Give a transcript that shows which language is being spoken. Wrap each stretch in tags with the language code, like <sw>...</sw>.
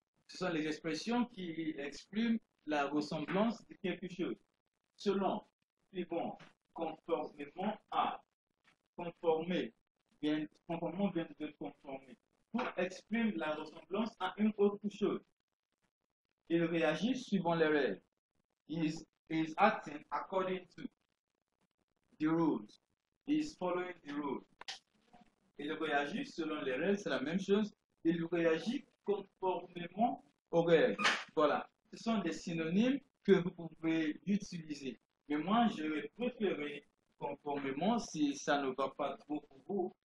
<fr>Ce sont les expressions qui expriment la ressemblance de quelque chose. Selon, suivant, conformément à, conformer, conformément vient de conformer. Pour exprimer la ressemblance à une autre chose. Il réagit suivant les règles.</fr> <en>He is acting according to the rules. He is following the rules.</en> <fr>Il réagit selon les règles, c'est la même chose. Il réagit conformément aux règles. Voilà. Ce sont des synonymes que vous pouvez utiliser. Mais moi, je vais préférer conformément si ça ne va pas trop pour vous.</fr>